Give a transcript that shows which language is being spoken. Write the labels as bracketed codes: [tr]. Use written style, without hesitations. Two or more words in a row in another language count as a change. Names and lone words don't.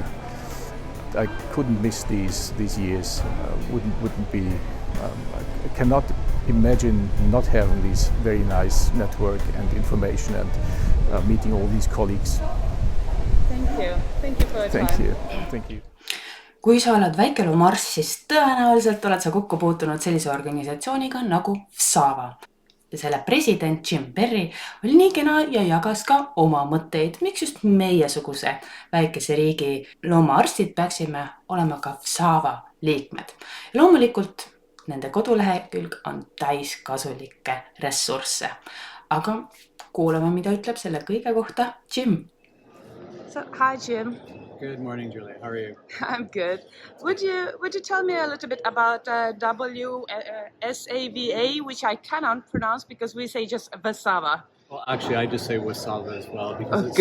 [en] I couldn't miss these years. Wouldn't be. I cannot imagine not having this very nice network and information and meeting all these colleagues. Thank you. Thank you for your time. Thank you. [et] Kui sa oled väikeloomaarst, siis tõenäoliselt oled sa kokku puutunud sellise organisatsiooniga nagu WSAVA. Ja selle president Jim Perry oli nii kena ja jagas ka oma mõtteid, miks just meiesuguse väikese riigi loomaarstid peaksime olema ka WSAVA liikmed. Ja loomulikult nende kodulehekülg on täis kasulikke ressursse. Aga kuulame, mida ütleb selle kõige kohta Jim. [en] So, hi Jim. Good morning, Julie. How are you? I'm good. Would you tell me a little bit about WSAVA, which I cannot pronounce because we say just WSAVA? Well, actually, I just say WSAVA as well because it's